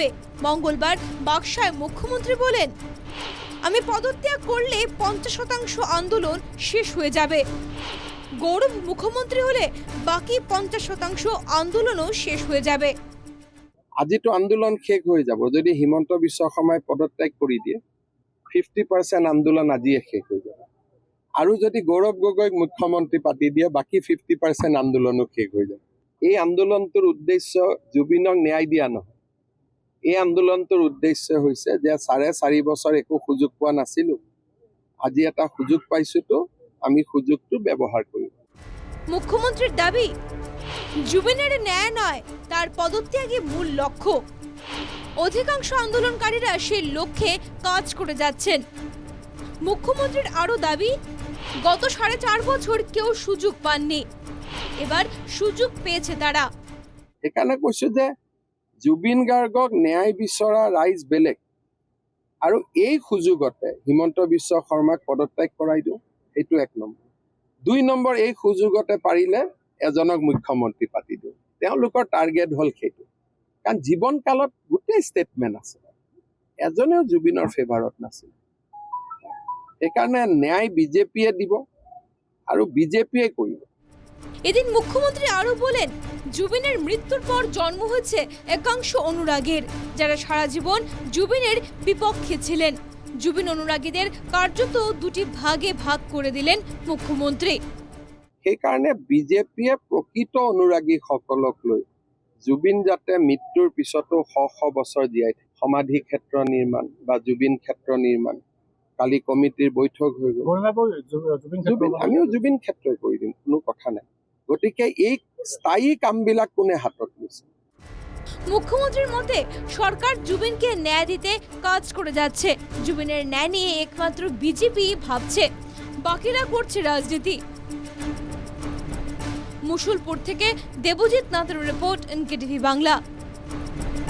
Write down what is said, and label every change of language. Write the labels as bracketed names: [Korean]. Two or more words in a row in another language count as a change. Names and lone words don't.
[Bangla] মঙ্গলবার বাকসায় মুখ্যমন্ত্রী বলেন, আমি পদত্যাগ করলে 50% আন্দোলন শেষ হয়ে যাবে। গৌরব মুখ্যমন্ত্রী হলে বাকি 50% আন্দোলনও শেষ হয়ে যাবে। [Assamese] আজিতো আন্দোলন শেষ হয়ে যাব যদি হিমন্ত বিশ্ব শৰ্মাই পদত্যাগ কৰি দিয়ে। 50% আন্দোলন আজিয়ে শেষ হৈ যাব। আৰু যদি গৌৰৱ গগৈক মুখ্যমন্ত্ৰী পাতি দিয়ে বাকী 50% আন্দোলনো শেষ হৈ যাব। এই আন্দোলনটোৰ উদ্দেশ্য জুবিনক ন্যায় দিয়া নহয়। এই আন্দোলনটোৰ উদ্দেশ্য হৈছে যে 4.5 বছৰ একো সুযোগ পোৱা নাছিলো, আজি এটা সুযোগ পাইছোতো, আমি সুযোগটো ব্যৱহাৰ কৰিম। [Bangla] মুখ্যমন্ত্রীর দাবি, জুবিনের ন্যায় নয় তার পদত্যাগই মূল লক্ষ্য। অধিকাংশ আন্দোলনকারীরা সেই লক্ষ্যে কাজ করে যাচ্ছেন। মুখ্যমন্ত্রীর আরো দাবি, গত 4.5 বছর কেউ সুযোগ পাননি, এবার সুযোগ পেয়েছে তারা। [Assamese] সেইকাৰণে কৈছো যে জুবিন গাৰ্গক ন্যায় বিচৰা ৰাইজ বেলেগ, আৰু এই সুযোগতে হিমন্ত বিশ্ব শৰ্মাক পদত্যাগ কৰাই দিওঁ, সেইটো 1 নম্বৰ। 2 নম্বৰ, এই সুযোগতে পাৰিলে এজনক মুখ্যমন্ত্ৰী পাতি দিওঁ। তেওঁলোকৰ টাৰ্গেট হ'ল সেইটো, কাৰণ জীৱনকালত গোটেই ষ্টেটমেণ্ট আছে, এজনেও জুবিনৰ ফেভাৰত নাছিল। সেইকাৰণে ন্যায় বিজেপিয়ে দিব আৰু বিজেপিয়ে কৰিব। [Bangla] এদিন মুখ্যমন্ত্রী আরো বলেন, জুবিনের মৃত্যুর পর জন্ম হয়েছে একাংশ অনুরাগীর, যারা সারা জীবন জুবিনের বিপক্ষে ছিলেন। জুবিন অনুরাগীদের কার্যত 2টি ভাগে ভাগ করে দিলেন মুখ্যমন্ত্রী। [Assamese] সেইকাৰণে বিজেপিয়ে প্ৰকৃত অনুৰাগীসকলক লৈ জুবিন যাতে মৃত্যুৰ পিছতো শ বছৰ জীয়াই থাকে, সমাধি ক্ষেত্ৰ নিৰ্মাণ বা জুবিন ক্ষেত্ৰ নিৰ্মাণ, কালি কমিটিৰ বৈঠক হৈ গ'ল। আমিও জুবিন ক্ষেত্ৰই কৰি দিম, কোনো কথা নাই। গতিকে এই স্থায়ী কামবিলাক কোনে হাতত লৈছে? [Bangla] মুখ্যমন্ত্রীর মতে সরকার জুবিনকে ন্যায় দিতে কাজ করে যাচ্ছে। জুবিনের ন্যায় নিয়ে একমাত্র বিজেপি ভাবছে, বাকিরা করছে রাজনীতি। মুশুলপুর থেকে দেবজিৎ নাথের রিপোর্ট, এনকেটিভি বাংলা।